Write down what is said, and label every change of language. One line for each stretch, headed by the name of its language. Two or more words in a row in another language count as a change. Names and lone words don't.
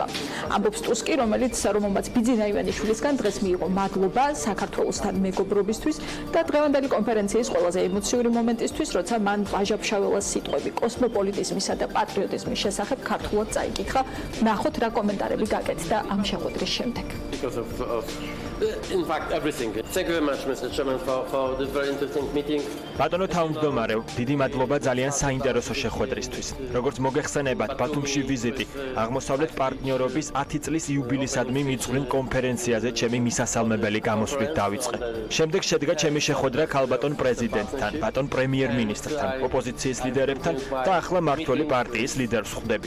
Georgian: ამბობს ტუსკი, რომელმაც ბიძინა ივანიშვილისგან დღეს მიიღო მადლობა საქართველოსთან მეგობრობისთვის და დღევანდელი კონფერენციის ყველაზე ემოციური მომენტისთვის, როცა მან ვაჟა-ფშაველას სიტყვები კოსმოპოლიტიზმისა და პატრიოტიზმის შესახებ ქართულად წაიკითხა. ნახოთ რა კომენტარები გაკეთდა ამ შეხვედრის შემდეგ.
English: In fact, everything. Thank you very much, Mr. Chairman, for this very interesting meeting.
Georgian: ბატონო თავმჯდომარეო, დიდი მადლობა ძალიან საინტერესო შეხვედრისთვის. როგორც მოგეხსენებათ, ბათუმში ვიზიტი აღმოსავლეთ პარტნიორობის 10 წლის იუბილისადმი მიძღვრილ კონფერენციაზე ჩემი მისასალმებელი გამოსვლით დავიწყე. შემდეგ შედგა ჩემი შეხვედრა ქალბატონ პრეზიდენტთან, ბატონ პრემიერ-მინისტრთან, ოპოზიციის ლიდერებთან და ახლა მმართველი პარტიის ლიდერს ხვდები.